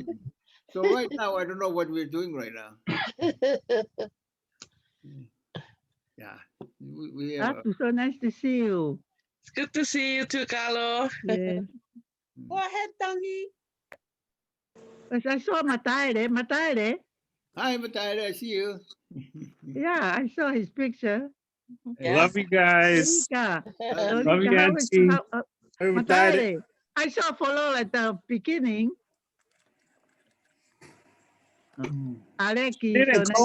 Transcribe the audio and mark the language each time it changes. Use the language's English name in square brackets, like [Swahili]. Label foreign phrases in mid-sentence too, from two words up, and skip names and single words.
[English] So right now, I don't know what we're doing right now. Yeah, we have. So nice to see you. It's good to see you too, Carlo. Yeah. Go ahead, Tangi. I saw Mataele. Mataele. Hi, Mataele. I see you. Yeah, I saw his picture. Love you guys. Love you, Auntie. Mataele, I saw Follow at the beginning. Aleki, Didn't so